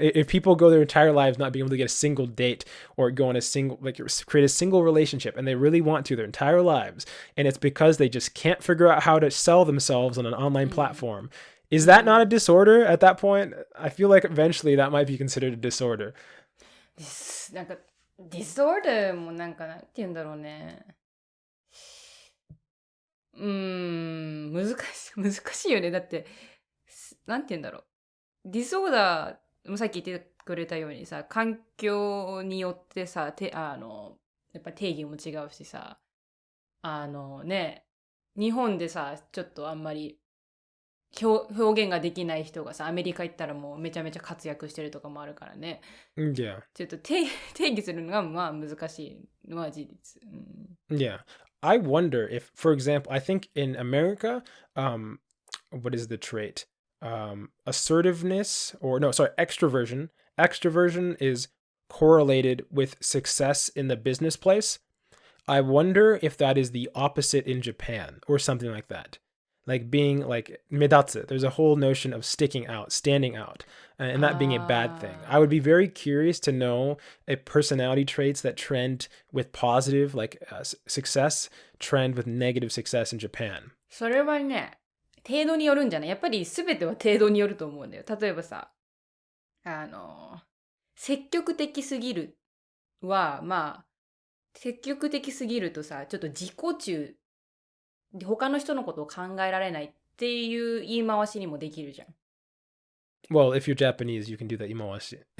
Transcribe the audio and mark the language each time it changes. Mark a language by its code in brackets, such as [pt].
[en] If people go their entire lives not being able to get a single date or go on create a single relationship, and they really want to their entire lives, and it's because they just can't figure out how to sell themselves on an online platform, is that not a disorder at that point? I feel like eventually that might be considered a disorder. [ja] なんかディソーダーもなんかなんて言うんだろうね。難しいよね。だってなんて言うんだろう。ディソーダーもさっき言ってくれたようにさ、環境によってさ、やっぱ定義も違うしさ、ね、日本でさ、ちょっとあんまり表現ができない人がさ、アメリカ行ったらもうめちゃめちゃ活躍してるとかもあるからね。 [en] Yeah. [ja] ちょっと定義するのがまあ難しいのは事実。 [en] Yeah. I wonder if, for example, I think in America, what is the trait? Assertiveness extroversion. Extroversion is correlated with success in the business place. I wonder if that is the opposite in Japan or something like that. Like being like medatsu. There's a whole notion of sticking out, standing out, and that being a bad thing. I would be very curious to know if personality traits that trend with positive, like success, trend with negative success in Japan. [ja] それはね、程度によるんじゃない？やっぱり全ては程度によると思うんだよ。例えばさ、積極的すぎるは、まあ、積極的すぎるとさ、ちょっと自己中、他の人のことを考えられないっていう言い回しにもできるじゃん。 [en] Well, if you're Japanese, you can do that 言い回し。